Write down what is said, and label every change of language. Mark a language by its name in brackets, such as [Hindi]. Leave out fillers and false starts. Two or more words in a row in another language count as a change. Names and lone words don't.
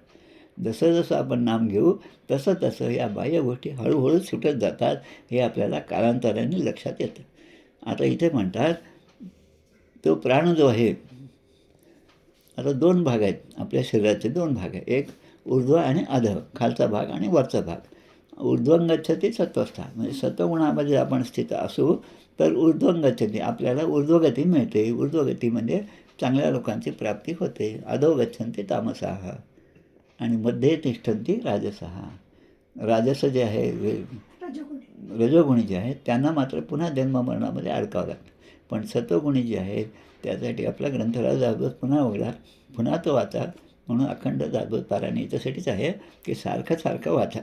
[Marathi] जसं जसं आपण नाम घेऊ तसं तसं या बाह्य गोष्टी हळूहळू सुटत जातात. हे आपल्याला कालांतराने लक्षात येतं. आता इथे म्हणतात तो प्राण जो आहे, आता दोन भाग आहेत आपल्या शरीराचे, दोन भाग आहे, एक ऊर्ध्व आणि अधः, खालचा भाग आणि वरचा भाग. [Sanskrit] ऊर्ध्वं गच्छति सत्वस्था, [Marathi] म्हणजे सत्वगुणामध्ये आपण स्थित असू तर [Sanskrit] ऊर्ध्वं गच्छति, [Marathi] आपल्याला ऊर्ध्वगती मिळते. ऊर्ध्वगती म्हणजे चांगल्या लोकांची प्राप्ती होते. [Sanskrit] अधो गच्छन्ति तामसाः आणि मध्ये तिष्ठन्ति राजसः. [Marathi] राजस जे आहे, रजोगुणी जे आहेत त्यांना मात्र पुन्हा जन्ममरणामध्ये अडकावं लागतं. पण सत्वगुणी जे आहेत त्यासाठी आपला ग्रंथराज दासबोध पुन्हा उघडा, पुन्हा तो वाचा. म्हणून अखंड दासबोध पारायण याच्यासाठीच आहे की सारखं सारखं वाचा.